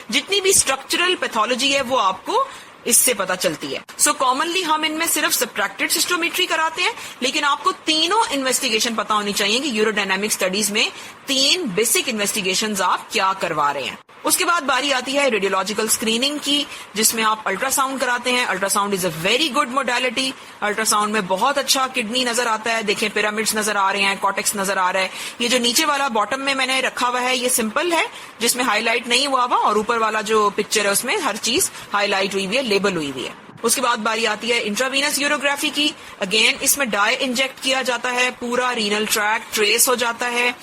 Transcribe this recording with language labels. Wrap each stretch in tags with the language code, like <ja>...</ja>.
<ur>جتنی بھی structural pathology ہے وہ آپ کو اس سے پتا چلتی ہے. سو کامنلی ہم ان میں صرف سبٹریکٹڈ سسٹومیٹری کراتے ہیں, لیکن آپ کو تینوں انویسٹیگیشن پتا ہونی چاہیے کہ یوروڈائنامک اسٹڈیز میں 3 بیسک انویسٹیگیشنز آپ کیا کروا رہے ہیں. اس کے بعد باری آتی ہے ریڈیولوجیکل اسکریننگ کی, جس میں آپ الٹرا ساؤنڈ کراتے ہیں.</ur> <en>Ultrasound is a very good modality.</en> <ur>Ultra sound میں بہت اچھا کڈنی نظر آتا ہے. دیکھیں پیرامڈس نظر آ رہے ہیں, کارٹیکس نظر آ رہا ہے. یہ جو نیچے والا باٹم میں نے رکھا ہوا ہے یہ سمپل ہے, جس میں ہائی لائٹ نہیں ہوا ہوا, اور اوپر والا جو پکچر ہے اس میں ہر چیز ہائی لائٹ ہوئی ہوئی ہے, لیبل ہوئی ہوئی ہے. اس کے بعد باری آتی ہے انٹراوینس یوروگرافی کی. اگین اس میں ڈائی انجیکٹ کیا جاتا ہے, پورا رینل ٹریک ٹریس ہو جاتا ہے.</ur>